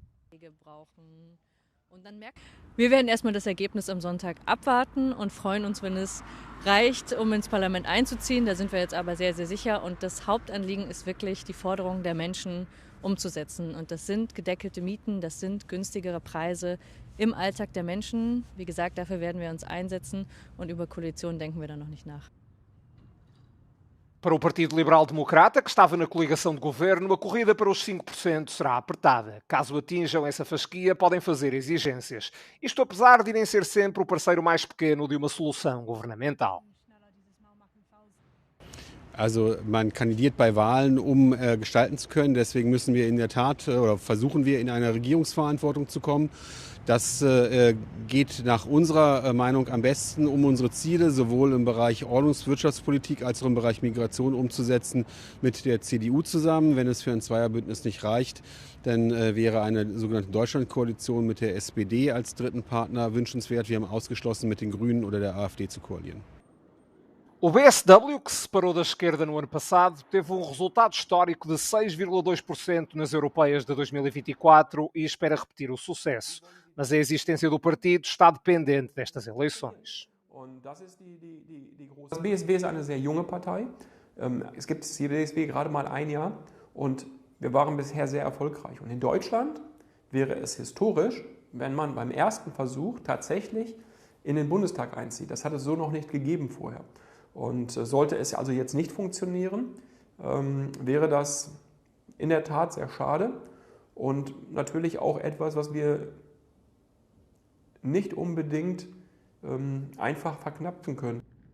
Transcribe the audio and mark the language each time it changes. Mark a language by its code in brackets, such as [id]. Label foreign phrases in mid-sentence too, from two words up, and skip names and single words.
[de] Wir werden erstmal das Ergebnis am Sonntag abwarten und freuen uns, wenn es reicht, um ins Parlament einzuziehen. Da sind wir jetzt aber sehr, sehr sicher. Und das Hauptanliegen ist wirklich die Forderung der Menschen umzusetzen. Und das sind gedeckelte Mieten, das sind günstigere Preise im Alltag der Menschen. Wie gesagt, dafür werden wir uns einsetzen und über Koalitionen denken wir da noch nicht nach. [pt] Para o Partido Liberal Democrata, que estava na coligação de governo, a corrida para os 5% será apertada. Caso atinjam essa fasquia, podem fazer exigências. Isto apesar de irem ser sempre o parceiro mais pequeno de uma solução governamental. [de] Also man kandidiert bei Wahlen, um gestalten zu können. Deswegen müssen wir in der Tat oder versuchen wir in eine Regierungsverantwortung zu kommen. Das geht nach unserer Meinung am besten, um unsere Ziele sowohl im Bereich Ordnungswirtschaftspolitik als auch im Bereich Migration umzusetzen mit der CDU zusammen. Wenn es für ein Zweierbündnis nicht reicht, dann wäre eine sogenannte Deutschlandkoalition mit der SPD als dritten Partner wünschenswert. Wir haben ausgeschlossen, mit den Grünen oder der AfD zu koalieren. [pt] O BSW, que se separou da esquerda no ano passado, teve resultado histórico de 6,2% nas europeias de 2024 e espera repetir o sucesso. Mas a existência do partido está dependente destas eleições. [de] Das BSW ist eine sehr junge Partei. Es gibt die BSW gerade mal ein Jahr und wir waren bisher sehr erfolgreich. Und in Deutschland wäre es historisch, wenn man beim ersten Versuch tatsächlich in den Bundestag einzieht. Das hat es so noch nicht gegeben vorher. Und sollte es also jetzt nicht funktionieren, wäre das in der Tat sehr schade und natürlich auch etwas, was wir nicht unbedingt einfach verknapsen können.